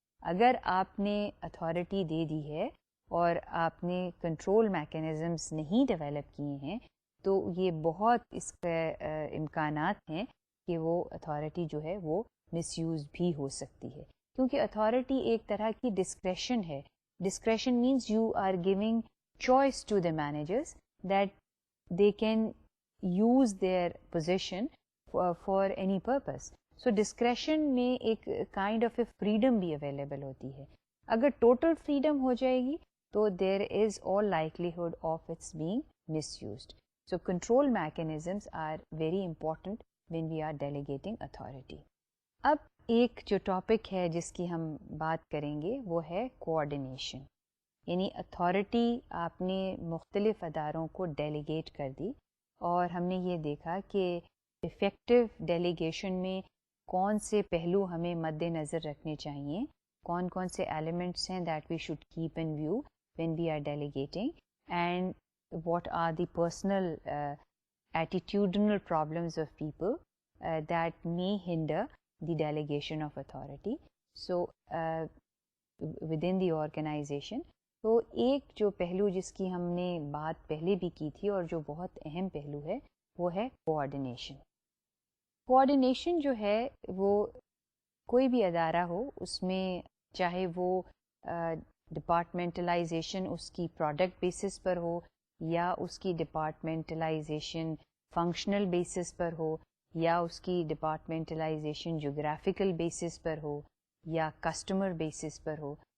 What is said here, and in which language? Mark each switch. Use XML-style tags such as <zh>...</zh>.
<ur>اگر آپ نے اتھارٹی دے دی ہے اور آپ نے کنٹرول میکینزمز نہیں ڈیولپ کیے ہیں تو یہ بہت اس کے امکانات ہیں کہ وہ اتھارٹی جو ہے وہ مس یوز بھی ہو سکتی ہے، کیونکہ اتھارٹی ایک طرح کی ڈسکریشن ہے.</ur> <en>Discretion means you are giving choice to the managers that they can use their position for any purpose. So discretion</en> <ur>میں ایک</ur> <en>kind of a freedom</en> <ur>بھی</ur> <en>available</en> <ur>ہوتی ہے. اگر</ur> <en>total freedom</en> <ur>ہو جائے گی تو</ur> <en>there is all likelihood of its being misused. So control mechanisms are very important when we are delegating authority.</en> <ur>اب ایک جو ٹاپک ہے جس کی ہم بات کریں گے وہ ہے کوآرڈینیشن. یعنی اتھارٹی آپ نے مختلف اداروں کو ڈیلیگیٹ کر دی اور ہم نے یہ دیکھا کہ افیکٹو ڈیلیگیشن میں کون سے پہلو ہمیں مد نظر رکھنے چاہیے، کون کون سے ایلیمنٹس ہیں</ur> <en>That we should keep in view when we are delegating, and what are the personal attitudinal problems of people that may hinder the delegation of authority. So within the organization.</en> <ur>تو ایک جو پہلو جس کی ہم نے بات پہلے بھی کی تھی اور جو بہت اہم پہلو ہے وہ ہے کوآرڈینیشن. کوآرڈینیشن جو ہے وہ کوئی بھی ادارہ ہو اس میں، چاہے وہ ڈپارٹمنٹلائزیشن اس کی پروڈکٹ بیسس پر ہو یا اس کی ڈپارٹمنٹلائزیشن فنکشنل بیسس پر ہو یا اس کی ڈپارٹمنٹلائزیشن جغرافیکل بیسس پر ہو یا کسٹمر بیسس پر ہو.</ur>